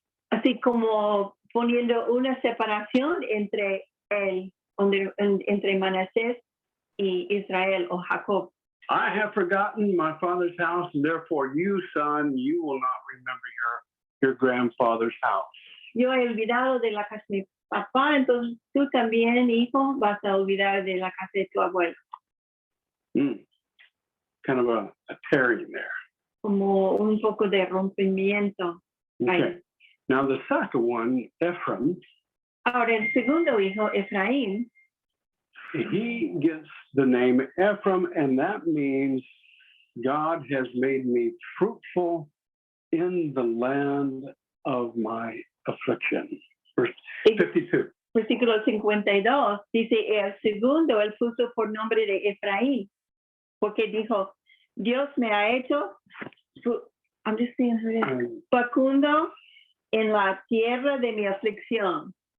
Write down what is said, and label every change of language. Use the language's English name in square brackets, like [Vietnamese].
[Spanish] Así como poniendo una separación entre él, entre Manasés y Israel o Jacob. [English] I have forgotten my father's house, and therefore you, son, you will not remember your grandfather's house. [Spanish] Yo he olvidado de la casa de mi papá, entonces tú también, hijo, vas a olvidar de la casa de tu abuelo. [English] Kind of a tearing there. [Spanish] Como un poco de rompimiento. [English] Okay. Now the second one, Ephraim. [Spanish] Ahora el segundo hijo, Efraín, [English] he gets the name Ephraim, and that means God has made me fruitful in the land of my affliction. Verse 52. [Spanish] Versículo 52, dice, el segundo, él puso por nombre de Efraín, porque dijo, Dios me ha hecho, [English] I'm just saying, [Spanish] facundo en la tierra de mi aflicción.